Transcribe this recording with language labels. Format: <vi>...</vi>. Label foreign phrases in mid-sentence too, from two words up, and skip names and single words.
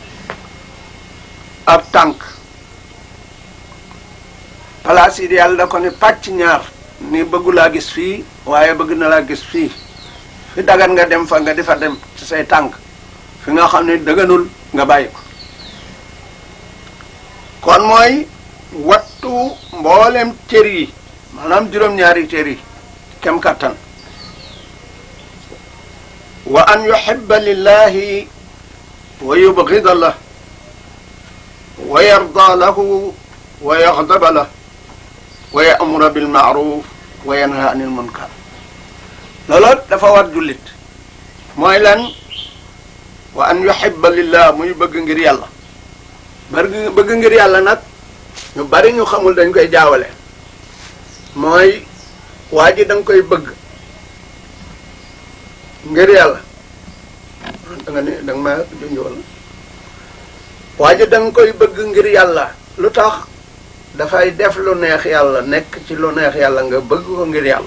<wo>ab tànk palaas yi yàlla da ko ne pàcc ñaar ni bëggu laa gis fii waaye bëgg na laa gis fii fi dagan nga dem fa nga di fa dem ci say tànk fi nga xam ne dëgganul nga bàyyi ko. kon mooy wattu mboolem cër yi maanaam juróom-ñaari cër yi kem kattan.</wo> <ar>وأن يحب لله ويبغض له ويرضى له ويغضب له ويأمر بالمعروف وينهى عن المنكر.</ar> <wo>loolu dafa war jullit mooy lan</wo> <ar>وأن يحب لله</ar> <wo>muy bëgg ngir yàlla. bëgg ngir yàlla nag ñu bari ñu xamul dañ koy jaawale mooy waa ji da nga koy bëgg ngir yàlla da nga ne da nga ma junj wala waa ji da nga koy bëgg ngir yàlla lu tax dafay def lu neex yàlla nekk ci lu neex yàlla nga bëgg ko ngir yàlla.</wo>